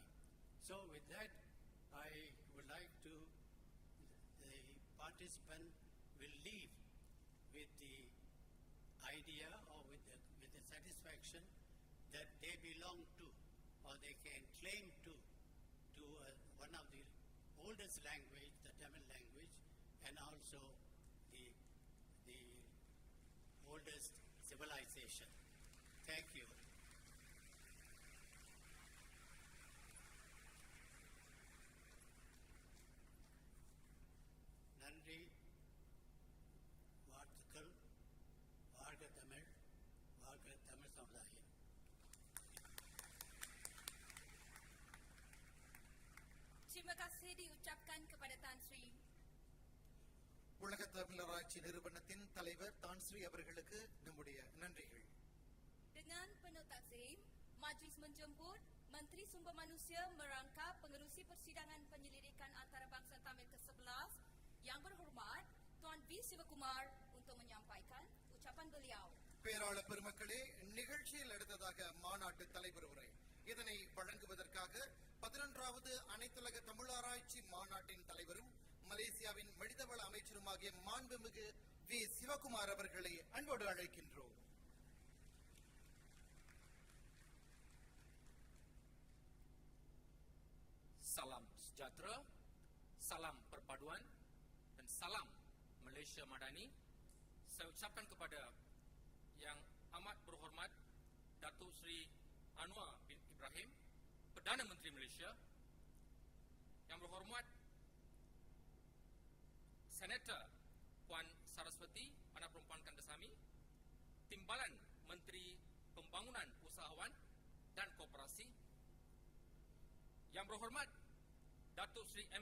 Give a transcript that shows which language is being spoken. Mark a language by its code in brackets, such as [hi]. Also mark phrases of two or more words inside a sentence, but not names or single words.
[en] So with that, I would like to, the participant will leave with the idea or with the satisfaction that they belong to, or they can claim to one of the oldest language, the Tamil language, and also the oldest civilization. Thank you. [ta] நன்றி. வாழ்த்துக்கள். வாழ்க தமிழ், வாழ்க தமிழ் சமுதாயம். [ms] kasih diucapkan kepada Tan Sri. [ta] உலக தமிழராட்சி நிறுவனத்தின் தலைவர் தான்ஸ்ரீ அவர்களுக்கு நம்முடைய நன்றிகள். [ms] Dengan penuh takzim, Majlis menjemput Menteri Sumber Manusia merangkap pengerusi persidangan penyelidikan antarabangsa Tamil ke-11 yang berhormat Tuan V. Sivakumar untuk menyampaikan ucapan beliau. [ta] பேராளர் பெருமக்களே, நிகழ்ச்சியில் அடுத்ததாக மாநாட்டு தலைவர் உரை. இதனை வழங்குவதற்காக 11வது அனைத்துலக தமிழாராய்ச்சி மாநாட்டின் தலைவரும் மலேசியாவின் மனிதவள அமைச்சருமாகிய மாண்புமிகு வி. சிவகுமார் அவர்களை அன்போடு அழைக்கின்றோம். [ms] Salam sejahtera, salam perpaduan dan salam Malaysia Madani. Saya ucapkan kepada Yang Amat Berhormat Datuk Seri Anwar bin Ibrahim, Perdana Menteri Malaysia, Yang Berhormat Senator Puan Saraswati, Anak Perempuan Kandasamy, Timbalan Menteri Pembangunan Usahawan dan Koperasi, Yang Berhormat Datuk Seri M.